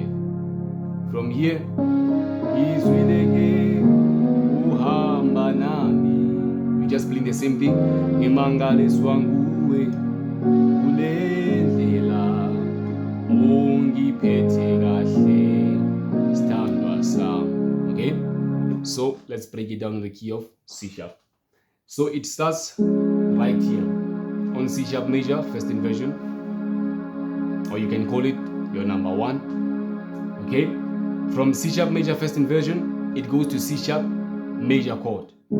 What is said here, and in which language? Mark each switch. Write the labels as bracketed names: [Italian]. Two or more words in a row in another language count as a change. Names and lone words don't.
[English] From here, [Zulu] izweleke uhamba nami. [English] We just playing the same thing. [Zulu] Ngimangaliswa nguwe kule ndlela ungiphethe kahle sthandwa Sami. [English] Okay, so let's break it down on the key of C sharp. So it starts right here on C sharp major first inversion, or you can call it your number 1. Okay, from C sharp major first inversion it goes to C sharp major chord.